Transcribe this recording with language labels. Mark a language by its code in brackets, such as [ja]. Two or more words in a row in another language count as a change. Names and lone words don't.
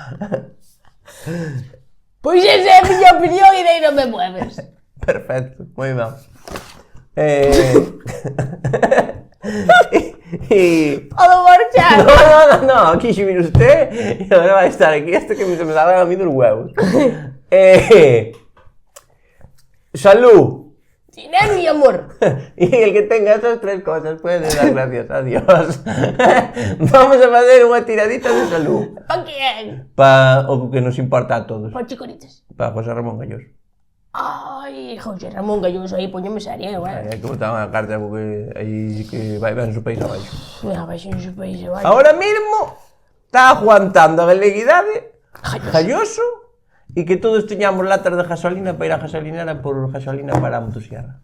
[gl] Pois esa é a miña opinión e daí non me mueves. Perfecto, moi ben. Podo marchar. [es] No, aquí xe vino usted [gl] e agora vai estar aquí [es] hasta que se me salgan a mí dos huevos. Salud. Dinero y amor. Y el que tenga esas 3 cosas puede dar gracias a Dios. [gl] Vamos a facer unha tiradita de salud. Pa quen? Pa o que nos importa a todos. Pa chicoritas. Pa José Ramón Galloso. Ai, José Ramón Galloso aí, poñeme serio, Hai que botar unha carta porque aí que vai ver su país abaixo. Mira, vai sen su país abaixo. Ahora mismo está aguantando a galeguidade Galloso e que todos teñamos latas de gasolina para ir a gasolinera por gasolina para a motosierra.